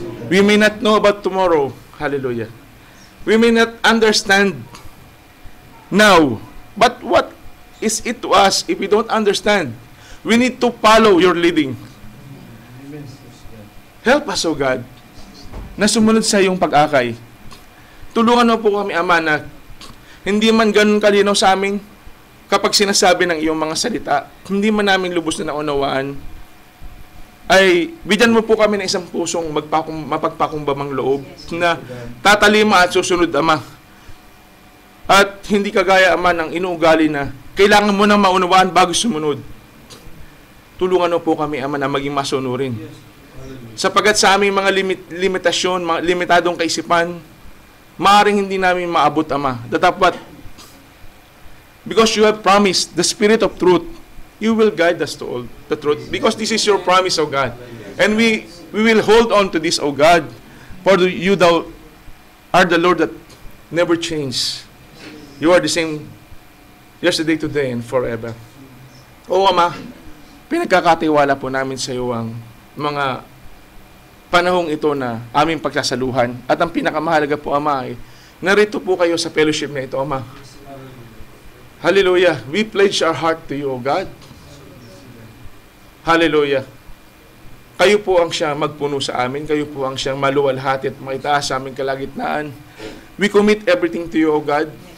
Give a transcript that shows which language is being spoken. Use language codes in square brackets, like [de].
[en] We may not know about tomorrow. Hallelujah. We may not understand now. But what is it to us if we don't understand? We need to follow your leading. Help us, O God, [tl] na sumunod sa iyong pag-akay. Tulungan mo po kami, Ama, na hindi man ganun kalinaw sa amin kapag sinasabi ng iyong mga salita, hindi man namin lubos na naunawaan, ay bigyan mo po kami ng isang pusong mapagpakumbabang loob na tatalima at susunod, Ama. At hindi kagaya, Ama, ng inuugali na kailangan mo nang maunawaan bago sumunod. Tulungan mo po kami, Ama, na maging masunurin. Sapagat sa aming mga limitasyon, mga limitadong kaisipan, maaaring hindi namin maabot, Ama. [en] Dapat, because you have promised the Spirit of truth, you will guide us to all the truth. Because this is your promise, O God. And we will hold on to this, O God. For you thou are the Lord that never changes. You are the same yesterday, today, and forever. [tl] O Ama, pinagkakatiwala po namin sa iyo ang mga panahong ito na aming pagsasaluhan. At ang pinakamahalaga po, Ama, ay narito po kayo sa fellowship na ito, Ama. Hallelujah. [en] We pledge our heart to you, O God. Hallelujah. [tl] Kayo po ang siyang magpuno sa amin. Kayo po ang siyang maluwalhati at maitaas sa aming kalagitnaan. [en] We commit everything to you, O God.